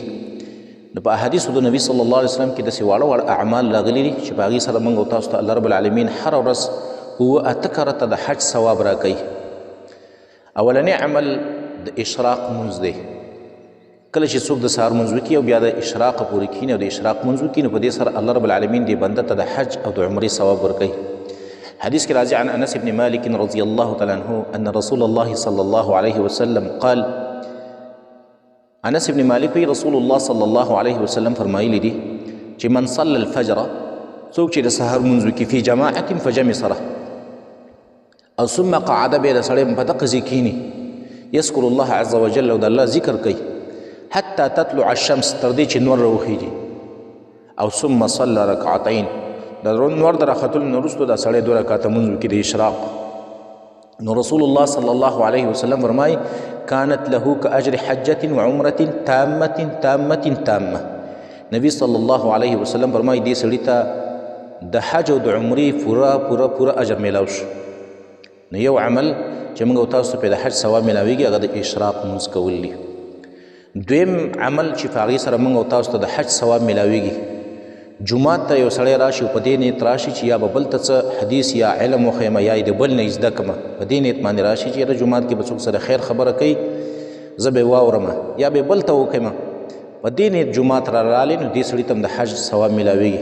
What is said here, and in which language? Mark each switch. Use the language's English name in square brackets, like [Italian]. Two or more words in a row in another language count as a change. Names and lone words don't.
[Pashto] نو په احادیثو د نبي [Arabic] صلی الله علیه وسلم [Pashto] کې داسې واړه واړه اعمال راغلي دي چې په هغې سره موږ او تاسو ته [Arabic] الله رب العالمین [Pashto] هره ورځ اوه اته کرته د حج ثواب راکوي. اولنی عمل د اشراق مونځ دی. کله چې څوک د سهار مونځ وکړي او بیا د اشراق پورې کښېني او د اشراق مونځ وکړي، نو په دې سره [Arabic] الله رب العالمین [Pashto] دې بنده ته د حج او د عمرې ثواب ورکوي. حدیث کې راځي [Arabic] عن [Pashto] انس بن مالک رضی الله تعالی عنه ان رسول الله صلی الله علیه وسلم قال، انس بن مالک وی رسول الله صلی الله علیه وسلم فرمایلی دي چې [Arabic] من صلى الفجر، [Pashto] څوک چې د سهار مونځ وکړي، [Arabic] فی جماعت [Pashto] په جمع سره، او [Arabic] ثم قعد، [Pashto] بیا د سړی په دغه ځای کښېني، [Arabic] یذکر الله عز وجل، [Pashto] او د الله ذکر کوي، [Arabic] حتی تطلع الشمس، [Pashto] تر دې چې نور راوخیږي، او [Arabic] ثم صلى رکعتین، [Pashto] د نور د راختلو نه وروسته دا سړی 2 رکعته مونځ وکړي د اشراق. نو رسول الله [Arabic] صلی الله علیه وسلم [Pashto] فرمایي [Arabic] كانت له كأجر حجة وعمرة تامة تامة. [Pashto] نبی [Arabic] صلی الله علیه وسلم [Pashto] فرمایي دې سړي ته د حج او د عمرې پوره اجر میلاو شو. نو یو عمل چې موږ او تاسو ته د حج ثواب میلاویږي هغه د اشراق مونځ کول دي. دویم عمل چې په هغې سره موږ او تاسو ته د حج ثواب میلاویږي، جومات ته یو سړی راشي او په دې نیت راشي چې یا به بل ته څه حدیث یا علم وښیم یا یې د بل نه زده کړمه، په دې نیت باندې راشي چې یاره جومات کې به څوک سره خیر خبره کوي زه به یې واورمه یا به یې بل ته وکړمه، په دې نیت جومات را راغلی، نو دې سړي ته هم د حج ثواب میلاویږي.